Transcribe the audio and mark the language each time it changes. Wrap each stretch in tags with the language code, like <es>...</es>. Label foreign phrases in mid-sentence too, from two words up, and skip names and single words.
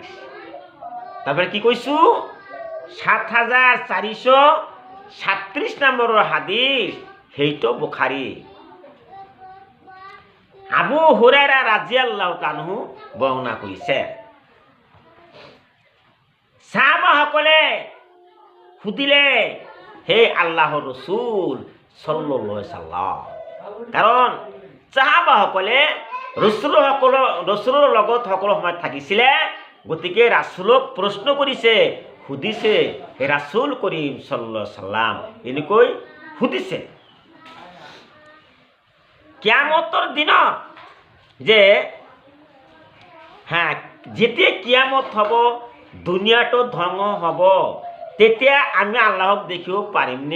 <as>তাৰপৰা কি কৈছোঁ? ৭,৪৩৩ নম্বৰৰ হাদিছ, সেইটো বুখাৰী। আবু হুৰায়ৰা</as> <ar>رضي الله عنه</ar> <as>বৰ্ণনা কৰিছে। সাহাবাসকলে সুধিলে হে আল্লাহৰ ৰসুল</as> <ar>صلى الله عليه وسلم.</ar> <as>কাৰণ সাহাবাসকলে ৰসুলৰ লগত সকলো সময়ত থাকিছিলে, গতিকে ৰাসূলক প্ৰশ্ন কৰিছে, সুধিছে, হে ৰাসূল কৰিম</as> <ar>صلى الله عليه وسلم,</ar> <as>এনেকৈ সুধিছে। কিয়ামতৰ দিনত যে যেতিয়া কিয়ামত হ'ব, দুনিয়াটো ধ্বংস হ'ব, তেতিয়া আমি আল্লাহক দেখিব পাৰিমনে?</as>